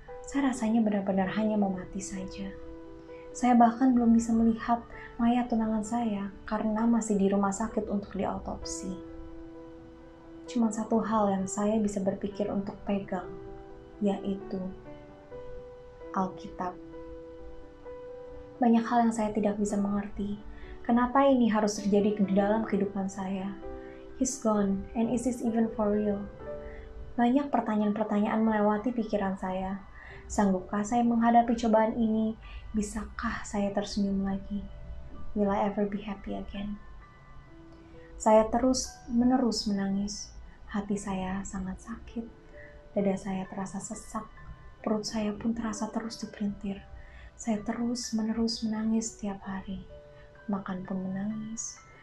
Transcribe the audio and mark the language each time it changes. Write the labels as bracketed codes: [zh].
[id] Saya rasanya benar-benar hanya mau mati saja. Saya bahkan belum bisa melihat mayat tunangan saya karena masih di rumah sakit untuk diautopsi. Cuma satu hal yang saya bisa berpikir untuk pegang, yaitu Alkitab. Banyak hal yang saya tidak bisa mengerti. Kenapa ini harus terjadi di dalam kehidupan saya? [en] He's gone, and is this even for real? [id] Banyak pertanyaan-pertanyaan melewati pikiran saya. Sanggupkah saya menghadapi cobaan ini? Bisakah saya tersenyum lagi? [en] Will I ever be happy again? [id] Saya terus-menerus menangis. Hati saya sangat sakit. Dada saya terasa sesak. Perut saya pun terasa terus diperintir. Saya terus-menerus menangis setiap hari. Makan pun menangis.